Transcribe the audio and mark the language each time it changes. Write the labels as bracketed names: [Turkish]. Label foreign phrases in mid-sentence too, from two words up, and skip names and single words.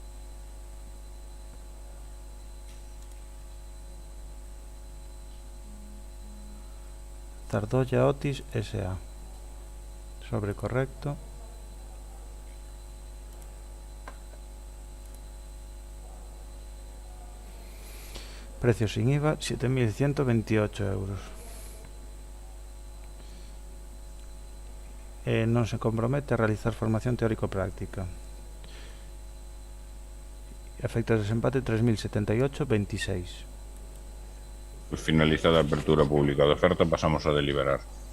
[Spanish] Zardoya Otis S.A. Sobre correcto. Precio sin IVA 7.128 euros. [Galician] Non se compromete a realizar formación teórico-práctica. Efectos de desempate 3.078,26. Finalizada a apertura pública de oferta, pasamos a deliberar.